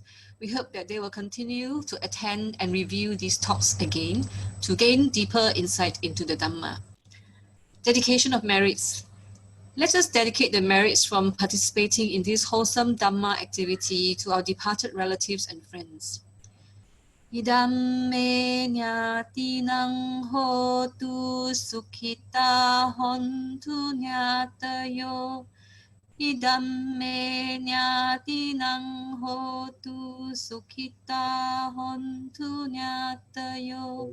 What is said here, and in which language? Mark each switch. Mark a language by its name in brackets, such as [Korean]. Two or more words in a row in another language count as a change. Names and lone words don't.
[English] We hope that they will continue to attend and review these talks again to gain deeper insight into the Dhamma. Dedication of merits. Let us dedicate the merits from participating in this wholesome Dhamma activity to our departed relatives and friends. [Pali] Idam me nyatinang hotu sukhita hontu nyatayo. Idam me nyatinang hotu sukhita hontu nyatayo.